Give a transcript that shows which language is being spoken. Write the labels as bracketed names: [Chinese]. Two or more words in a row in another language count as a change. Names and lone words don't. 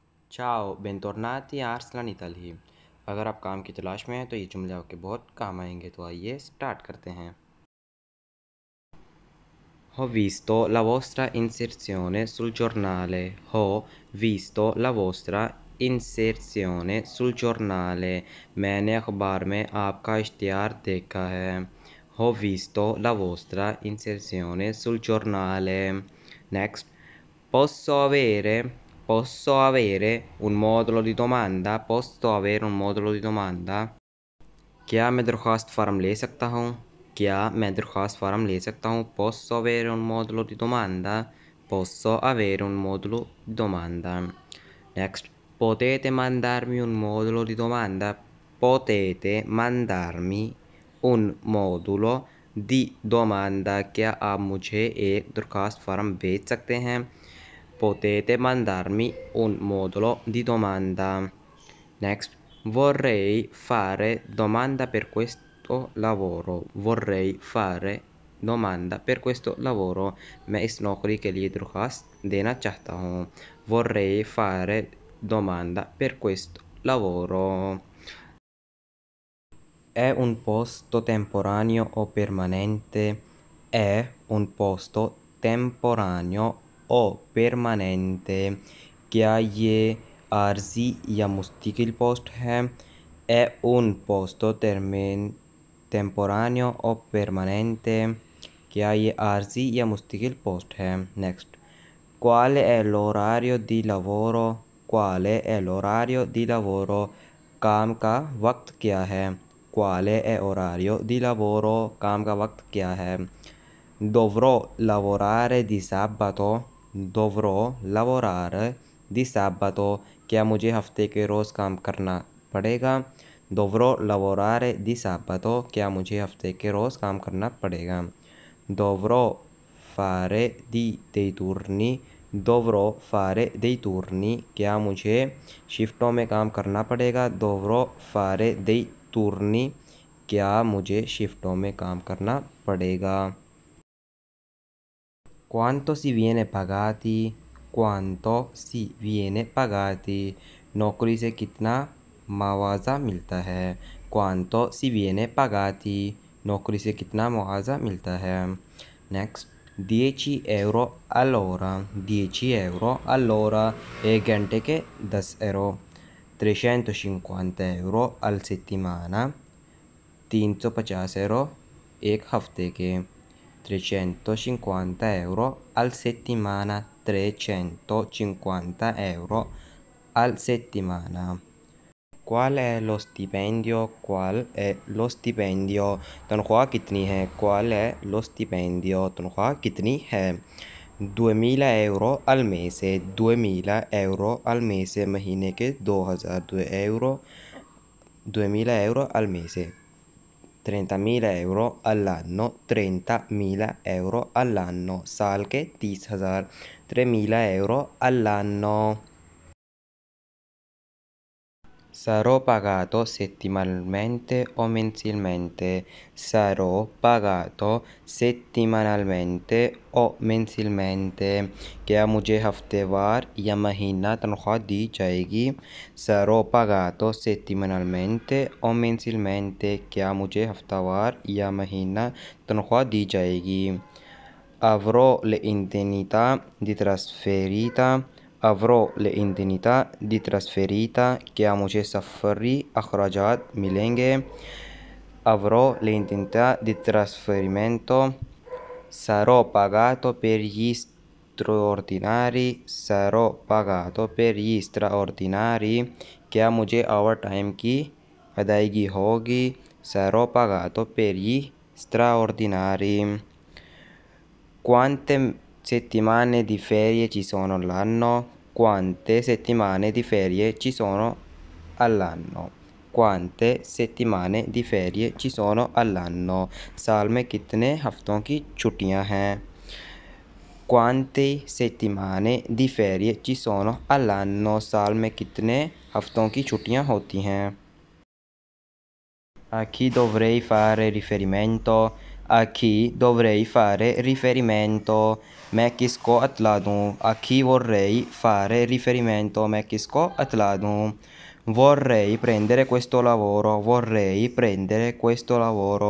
[Italian] Ciao, bentornati a Arslan Italy। [Urdu] اگر آپ کام کی تلاش میں ہیں تو یہ جملے آپ کے بہت کام آئیں گے. تو آئیے اسٹارٹ کرتے ہیں. [Italian] Ho visto la vostra inserzione sul giornale. Ho visto la vostra inserzione sul giornale. [Urdu] میں نے اخبار میں آپ کا اشتہار دیکھا ہے. [Italian] Ho visto la vostra inserzione sul giornale. Next. Posso avere un modulo di domanda? Posso avere un modulo di domanda? [Urdu] کیا میں درخواست فارم لے سکتا ہوں؟ کیا میں درخواست فارم لے سکتا ہوں? [Italian] Posso avere un modulo di domanda? Posso avere un modulo di domanda. Next. Potete mandarmi un modulo di domanda? Potete mandarmi un modulo di domanda. [Urdu] کیا آپ مجھے ایک درخواست فارم بھیج سکتے ہیں? [Italian] Potete mandarmi un modulo di domanda. Next. Vorrei fare domanda per questo lavoro. Vorrei fare domanda per questo lavoro. [Urdu] میں اس نوکری کے لیے درخواست دینا چاہتا ہوں. [Italian] Vorrei fare domanda per questo lavoro. È un posto temporaneo o permanente? È un posto temporaneo o permanente? [Urdu] کیا یہ عارضی یا مستقل پوسٹ ہے? [Italian] È un posto temporaneo o permanente? [Urdu] کیا یہ عارضی یا مستقل پوسٹ ہے? [Italian] Next. Qual è l'orario di lavoro? Qual è l'orario di lavoro? [Urdu] کام کا وقت کیا ہے? [Italian] Quale è orario di lavoro? [Urdu] کام کا وقت کیا ہے? [Italian] Dovrò lavorare di sabato? Dovrò lavorare di sabato? [Urdu] کیا مجھے ہفتے کے روز کام کرنا پڑے گا? [Italian] Dovrò lavorare di sabato? [Urdu] کیا مجھے ہفتے کے روز کام کرنا پڑے گا? [Italian] Dovrò fare dei turni? Dovrò fare dei turni? [Urdu] کیا مجھے شفٹوں میں کام کرنا پڑے گا? [Italian] Dovrò fare dei turni? [Urdu] کیا مجھے شفٹوں میں کام کرنا پڑے گا? [Italian] Quanto si viene pagati? Quanto si viene pagati? [Urdu] نوکری سے کتنا معاوضہ ملتا ہے? [Italian] Quanto si viene pagati? [Urdu] نوکری سے کتنا معاوضہ ملتا ہے? [Italian] Next. 10 euro all'ora. 10 euro all'ora. [Urdu] ایک گھنٹے کے 10 euro. [Italian] 350 euro al settimana. [Urdu] 350 euro ایک ہفتے کے. [Italian] 350 euro al settimana. 350 euro al settimana. Qual è lo stipendio? Qual è lo stipendio? [Urdu] تنخواہ کتنی ہے? [Italian] Qual è lo stipendio? [Urdu] تنخواہ کتنی ہے? [Italian] 2000 euro al mese. 2000 euro al mese. [Urdu] مہینے کے 2002 euro. [Italian] 2000 euro al mese. 30.000 euro all'anno. 30.000 euro all'anno. [Urdu] سال کے 30,000. [Italian] 3.000 euro all'anno. Sarò pagato settimanalmente o mensilmente? Sarò pagato settimanalmente o mensilmente? [Urdu] کیا مجھے ہفتہ وار یا مہینہ تنخواہ دی جائے گی? [Italian] Sarò pagato settimanalmente o mensilmente? [Urdu] کیا مجھے ہفتہ وار یا مہینہ تنخواہ دی جائے گی? [Italian] Avrò le indennità di trasferita. Avrò le indennità di trasferita. [Urdu] کیا مجھے سفری اخراجات ملیں گے? [Italian] Avrò le indennità di trasferimento. Sarò pagato per gli straordinari. Sarò pagato per gli straordinari. [Urdu] کیا مجھے اوور ٹائم کی ادائیگی ہوگی? [Italian] Sarò pagato per gli straordinari. Quante settimane di ferie ci sono all'anno? Quante settimane di ferie ci sono all'anno? Quante settimane di ferie ci sono all'anno? [Urdu] سال میں کتنے ہفتوں کی چھٹیاں ہیں? [Italian] Quante settimane di ferie ci sono all'anno? [Urdu] سال میں کتنے ہفتوں کی چھٹیاں ہوتی ہیں? [Italian] A chi dovrei fare riferimento? A chi dovrei fare riferimento? [Urdu] میں کس کو اطلاع دوں? [Italian] A chi vorrei fare riferimento? [Urdu] میں کس کو اطلاع دوں? [Italian] Vorrei prendere questo lavoro. Vorrei prendere questo lavoro.